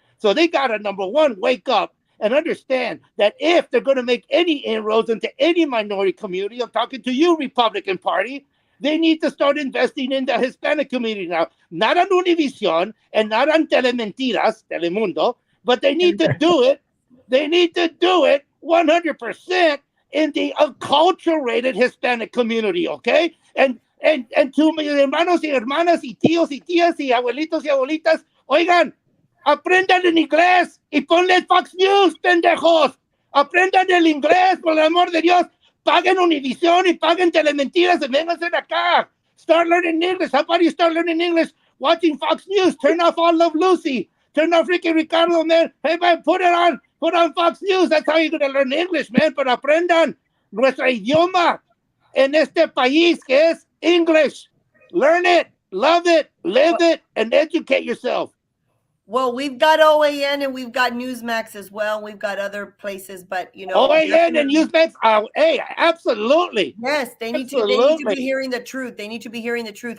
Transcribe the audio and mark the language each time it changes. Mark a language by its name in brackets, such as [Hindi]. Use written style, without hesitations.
[English] So they got to, number one, wake up and understand that if they're going to make any inroads into any minority community, I'm talking to you, Republican Party, they need to start investing in the Hispanic community now. Not on Univision and not on Telementiras, Telemundo, but they need to do it. They need to do it 100% in the acculturated Hispanic community, okay? And to [Spanish] mis hermanos y hermanas y tíos y tías y abuelitos y abuelitas, oigan, aprendan el inglés y ponle Fox News, pendejos. Aprendan el inglés, por el amor de Dios. Paguen Univision y paguen Telementiras and vénganse acá. [English] Start learning English. How about you start learning English watching Fox News? Turn off all Love Lucy. Turn off Ricky Ricardo, man. Hey, man, put it on. Put on Fox News. That's how you're going to learn English, man. [Spanish] Pero aprendan nuestro idioma en este país que es English. [English] Learn it, love it, live it, and educate yourself. Well, we've got OAN and we've got Newsmax as well. We've got other places, but you know, OAN and Newsmax. Hey, absolutely. Yes, they need to be hearing the truth. They need to be hearing the truth.